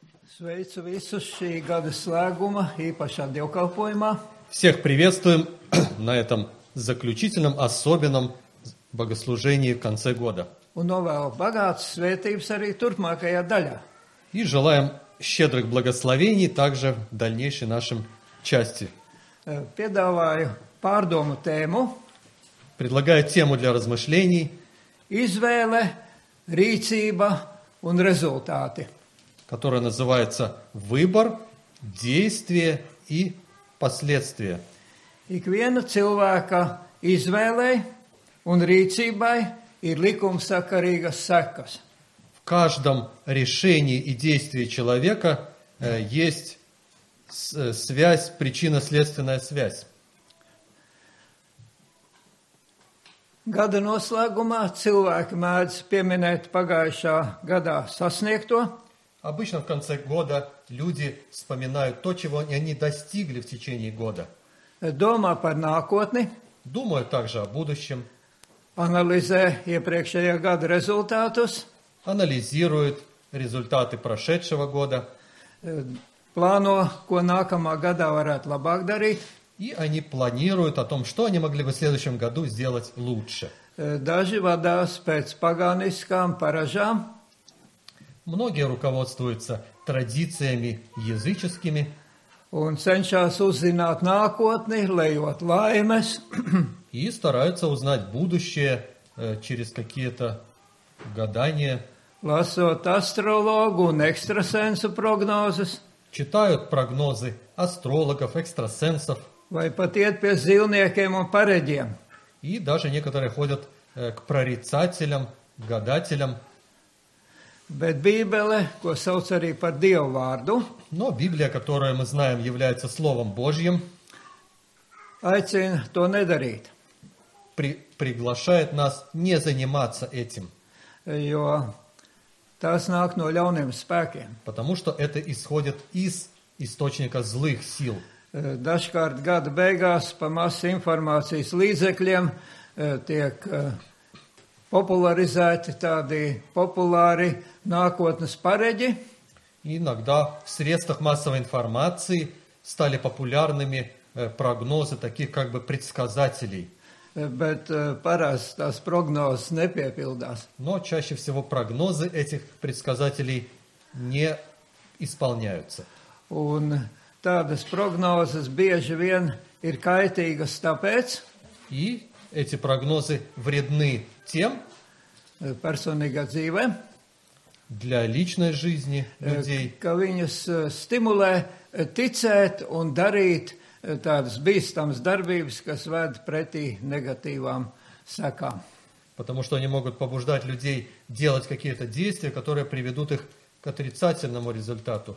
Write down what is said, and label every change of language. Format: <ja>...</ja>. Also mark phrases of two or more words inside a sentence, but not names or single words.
<lv>Sveicu visus šī gada slēguma īpašā dievkalpojumā.</lv> <ru>Всех приветствуем на этом заключительном, особенном богослужении в конце года.</ru> <lv>Un novēlu bagātas svētības arī turpmākajā daļā.</lv> <ru>И желаем щедрых благословений также в дальнейшей нашем части.</ru> <lv>Piedāvāju pārdomu tēmu</lv> <ru>Предлагаю тему для размышлений,</ru> <lv>izvēle, rīcība un rezultāti.</lv> <ru>которая называется «Выбор, действие и последствия».</ru> <lv>Ikviena cilvēka izvēlei un rīcībai ir likumsakarīgas sekas.</lv> <ru>В каждом решении и действии человека есть связь, причинно-следственная связь.</ru> <lv>Gada noslēgumā cilvēki mēdz pieminēt pagājušā gadā sasniegto,</lv> <ru>Обычно в конце года люди вспоминают то, чего они достигли в течение года.</ru> <lv>domā par nākotni,</lv> <ru>Думают также о будущем,</ru> <lv>analizē iepriekšējā gada rezultātus,</lv> <ru>анализируют результаты прошедшего года,</ru> <lv>plāno, ko nākamā gadā varētu labāk darīt.</lv> <ru>и они планируют о том, что они могли бы в следующем году сделать лучше.</ru> <lv>Daži vadās pēc pagāniskām paražām,</lv> <ru>Многие руководствуются традициями языческими</ru> <lv>un cenšas uzzināt nākotni, lejot laimes,</lv> <ru>и стараются узнать будущее через какие-то гадания,</ru> <lv>lasot astrologu un ekstrasensu prognozes,</lv> <ru>читают прогнозы астрологов, экстрасенсов,</ru> <lv>vai pat iet pie zilniekiem un pareģiem.</lv> <ru>и даже некоторые ходят к прорицателям, гадателям.</ru> <lv>Bet Bībele, ko sauc arī par Dievu vārdu,</lv> <ru>Но Библия, которую мы знаем, является Словом Божьим,</ru> <lv>aicina to nedarīt,</lv> <ru>приглашает нас не заниматься этим,</ru> <lv>jo tās nāk no ļauniem spēkiem.</lv> <ru>потому что это исходит из источника злых сил.</ru> <lv>Dažkārt gada beigās pa masu informācijas līdzekļiem tiek popularizēti tādi populāri nākotnes pareģi,</lv> <ru>Иногда в средствах массовой информации стали популярными прогнозы таких как бы предсказателей.</ru> <lv>bet parasti tās prognozes nepiepildās.</lv> <ru>Но чаще всего прогнозы этих предсказателей не исполняются.</ru> <lv>Un tādas prognozes bieži vien ir kaitīgas tāpēc,</lv> <ru>И эти прогнозы вредны тем,</ru> <lv>personīgā dzīvē,</lv> <ru>для личной жизни людей,</ru> <lv>ka viņus stimulē ticēt un darīt tādas bīstamas darbības, kas ved pretī negatīvām sekām.</lv> <ru>потому что они могут побуждать людей делать какие-то действия, которые приведут их к отрицательному результату.</ru>